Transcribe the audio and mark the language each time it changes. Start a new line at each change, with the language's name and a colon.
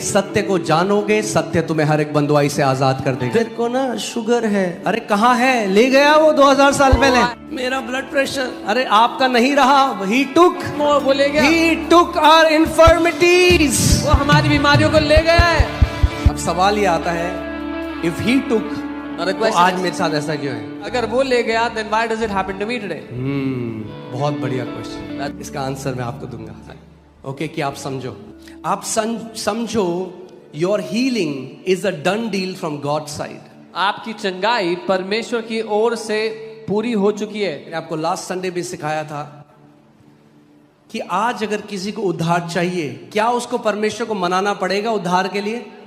Hindi: सत्य को जानोगे, सत्य तुम्हें हर एक बंदुआई से आजाद कर देगा। तेरे को ना शुगर है, अरे कहाँ है? ले गया वो 2000 साल पहले। मेरा ब्लड प्रेशर, अरे आपका नहीं रहा,
English: He took.
Hindi: वो ले गया।
English: He took our infirmities.
Hindi: वो हमारी बीमारियों को ले गया है। अब सवाल ये आता है,
English: if he took,
Hindi: और तो आज मेरे साथ ऐसा क्यों है? अगर वो ले गया
English: then why does it happen to me today?
Hindi: बहुत बढ़िया क्वेश्चन। इसका आंसर मैं आपको दूंगा। ओके, कि आप समझो, आप समझो
English: Your healing is a done deal from God side.
Hindi: आपकी चंगाई परमेश्वर की ओर से पूरी हो चुकी है। मैंने आपको लास्ट संडे भी सिखाया था कि आज अगर किसी को उद्धार चाहिए, क्या उसको परमेश्वर को मनाना पड़ेगा उद्धार के लिए?